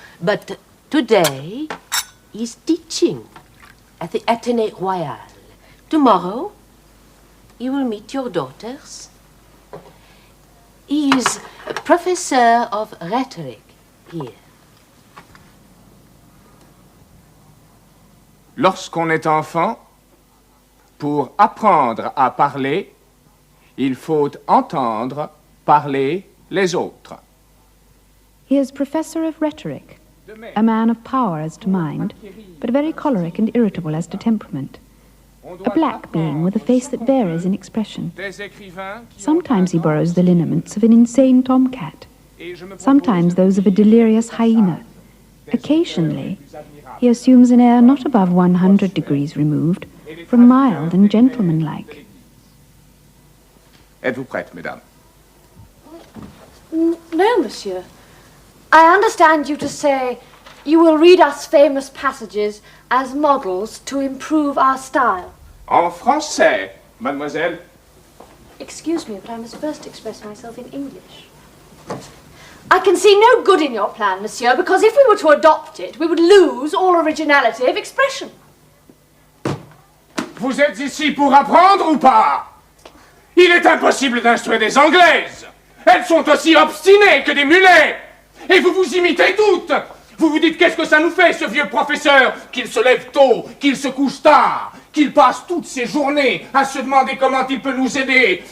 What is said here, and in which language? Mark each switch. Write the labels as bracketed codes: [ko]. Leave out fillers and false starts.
[en] But today, he's teaching at the Athénée Royal. Tomorrow, you will meet your daughters. He is a professor of rhetoric here. [fr] Lorsqu'on est enfant, pour apprendre à parler, il faut entendre parler les autres. [en] He is professor of rhetoric, a man of power as to mind, but very choleric and irritable as to temperament. A black being with a face that varies in expression. Sometimes he borrows the lineaments of an insane tomcat, sometimes those of a delirious hyena. Occasionally, he assumes an air not above 100 degrees removed from mild and gentlemanlike. [fr] Êtes-vous prête, mesdames? [en] No, monsieur. I understand you to say you will read us famous passages as models to improve our style. [fr] En français, mademoiselle. [en] Excuse me, but I must first express myself in English. I can see no good in your plan, [fr] monsieur, [en] because if we were to adopt it, we would lose all originality of expression. [fr] Vous êtes ici pour apprendre ou pas? Il est impossible d'instruire des Anglaises. Elles sont aussi obstinées que des mulets. Et vous vous imitez toutes. Vous vous dites qu'est-ce que ça nous fait, ce vieux professeur, qu'il se lève tôt, qu'il se couche tard, qu'il passe toutes ses journées à se demander comment il peut nous aider.